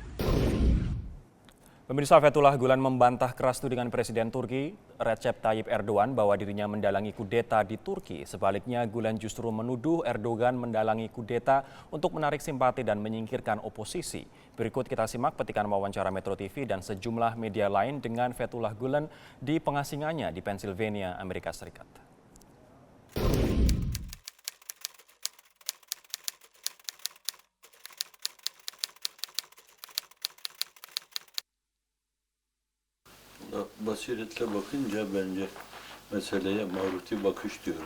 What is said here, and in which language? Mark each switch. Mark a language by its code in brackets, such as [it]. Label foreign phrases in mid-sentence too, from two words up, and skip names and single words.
[id] Pemirsa, Fethullah Gulen membantah keras tudingan Presiden Turki Recep Tayyip Erdogan bahwa dirinya mendalangi kudeta di Turki. Sebaliknya, Gulen justru menuduh Erdogan mendalangi kudeta untuk menarik simpati dan menyingkirkan oposisi. Berikut kita simak petikan wawancara Metro TV dan sejumlah media lain dengan Fethullah Gulen di pengasingannya di Pennsylvania, Amerika Serikat. [tr] Basiretle bakınca bence meseleye mağruti bakış diyoruz.